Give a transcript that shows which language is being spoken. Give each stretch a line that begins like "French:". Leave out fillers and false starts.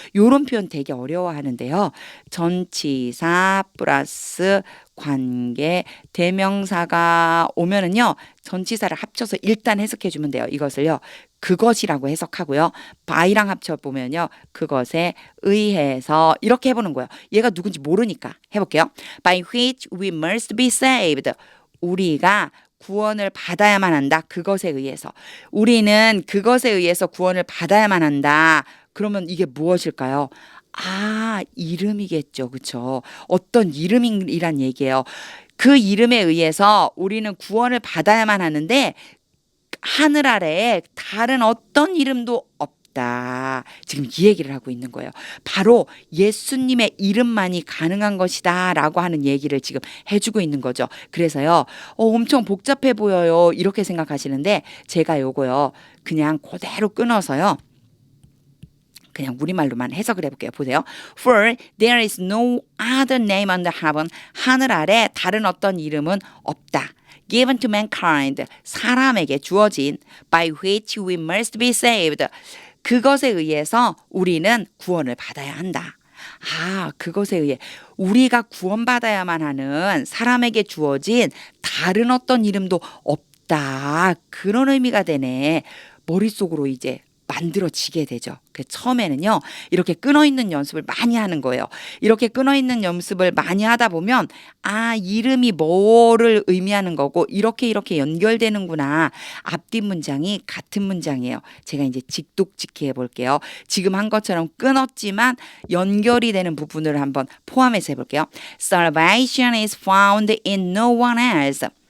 Korean: 요런 표현 되게 어려워하는데요. 전치사 플러스 관계 대명사가 오면은요. 전치사를 합쳐서 일단 해석해 주면 돼요. 이것을요. 그것이라고 해석하고요. by랑 합쳐 보면요. 그것에 의해서 이렇게 해보는 거예요. 얘가 누군지 모르니까 해볼게요.
English: By which we must be saved.
Korean: 우리가 구원을 받아야만 한다. 그것에 의해서. 우리는 그것에 의해서 구원을 받아야만 한다. 그러면 이게 무엇일까요? 아, 이름이겠죠. 그쵸? 어떤 이름이란 얘기예요. 그 이름에 의해서 우리는 구원을 받아야만 하는데 하늘 아래에 다른 어떤 이름도 없다. 지금 이 얘기를 하고 있는 거예요. 바로 예수님의 이름만이 가능한 것이다 라고 하는 얘기를 지금 해주고 있는 거죠. 그래서요. 엄청 복잡해 보여요. 이렇게 생각하시는데 제가 요거요. 그냥 그대로 끊어서요. 그냥 우리말로만 해석을 해볼게요. 보세요.
English: For there is no other name under heaven.
Korean: 하늘 아래 다른 어떤 이름은 없다.
English: Given to mankind.
Korean: 사람에게 주어진
English: by which we must be saved.
Korean: 그것에 의해서 우리는 구원을 받아야 한다. 아, 그것에 의해 우리가 구원받아야만 하는 사람에게 주어진 다른 어떤 이름도 없다. 그런 의미가 되네. 머릿속으로 이제 만들어지게 되죠. 그 처음에는요. 이렇게 끊어있는 연습을 많이 하는 거예요. 이렇게 끊어있는 연습을 많이 하다 보면 아, 이름이 뭐를 의미하는 거고 이렇게 연결되는구나. 앞뒤 문장이 같은 문장이에요. 제가 이제 직독직해 해볼게요. 지금 한 것처럼 끊었지만 연결이 되는 부분을 한번 포함해서 해볼게요.
English: Salvation is found in no one else.